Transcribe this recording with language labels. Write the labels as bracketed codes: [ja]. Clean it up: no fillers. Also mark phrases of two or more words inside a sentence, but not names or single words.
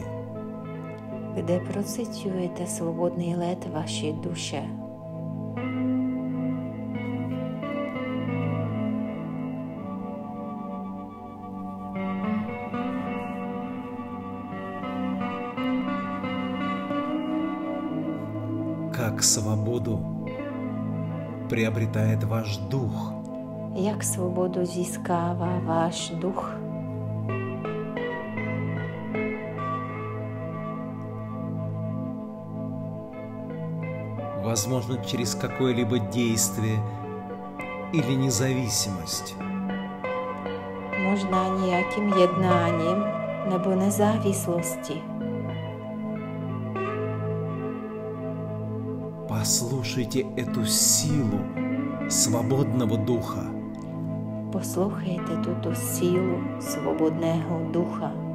[cs] Kde procitujete svobodný let vaší duše. [ru] Как свободу приобретает ваш дух. [cs] Jak svobodu získává váš duch. [ru] Возможно, через какое-либо действие или независимость. [cs] Možná nějakým jednáním nebo nezávislosti. [ru] Послушайте эту силу свободного духа. [cs] Poslouchejte tuto sílu svobodného ducha.